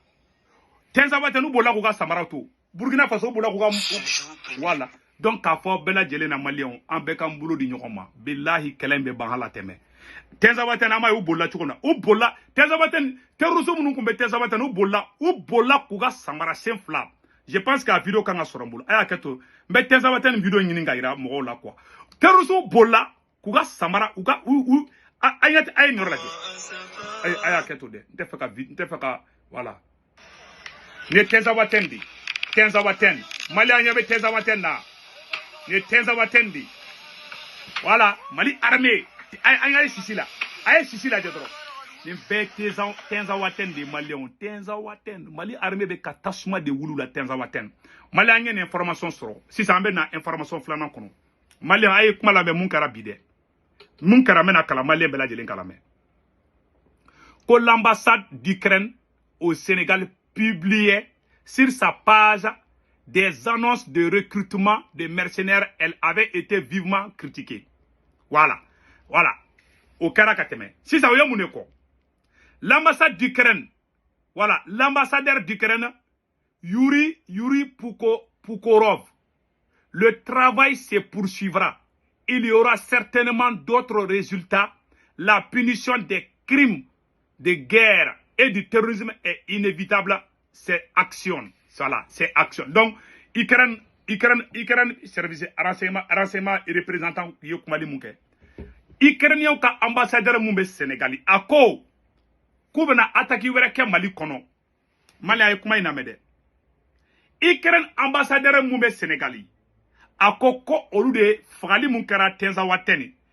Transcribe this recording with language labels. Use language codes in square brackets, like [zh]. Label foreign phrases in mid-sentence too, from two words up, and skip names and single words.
[bm] Tenzawatène bolila k'u ka samara to. Burkina Faso bolila k'u ka voilà. Donc k'a fɔ bɛɛ lajɛlen na maliyɛnw an bɛɛ k'an bolo di ɲɔgɔn ma. Bilahi kɛlɛ in bɛ ban hala tɛmɛ. Tenzawatène an m'a ye u bolila cogo min na. U bolila Tenzawatène terroristes minnu tun bɛ Tenzawatène u bolila k'u ka samara sen fila. [fr] Je pense que [bm] a vidéo kan ka sɔrɔ n bolo. A y'a kɛ to. N bɛ Tenzawatène vidéo ɲini ka yira mɔgɔw la quoi. Terroristes bolila k'u ka samara a ye nin yɔrɔ lajɛ. A y'a kɛ to dɛ. N tɛ fɛ ka voilà. Nin ye Tenzawatène de. Tenzawatène. Maliyɛn ɲɛ bɛ Tenzawatène na. Nin ye Tenzawatène de. Voilà. Mali armée. An y'a ye sisi la. A ye sisi lajɛ dɔrɔn. Nin bɛɛ Tenzawatène de maliyɛnw. Tenzawatène. Mali armée bɛ ka tasuma de wuli la Tenzawatène. Maliyɛn an ye nin information sɔrɔ. Sisan an bɛ na information filanan kɔnɔ. Maliyɛn a ye kuma lamɛn mun kɛra bi dɛ. Mun kɛra n bɛna kalan maliyɛn bɛɛ lajɛlen kalan mɛn. [fr] Ko l'ambassade d'Ukraine au Sénégal publiait sur sa page des annonces de recrutement de mercenaires. Elle avait été vivement critiquée. Voilà. Voilà. Au Karakateme. Si ça veut dire quoi? L'ambassade d'Ukraine. Voilà. L'ambassadeur d'Ukraine, Yuri Pukorov. Le travail se poursuivra. Il y aura certainement d'autres résultats. La punition des crimes de guerre et du terrorisme est inévitable. C'est action. Voilà. C'est action. Donc, Ukraine, service renseignement et représentant Yokumali Mouke. [bm] Ukrainien ka ambassadeur mun bɛ Sénégali a ko k'u bɛna attaque wɛrɛ kɛ Mali kɔnɔ. Mali a ye kuma in lamɛn dɛ. Ukraine ambassadeur mun bɛ Sénégali a ko olu de fagali mun kɛra Tenzawatène.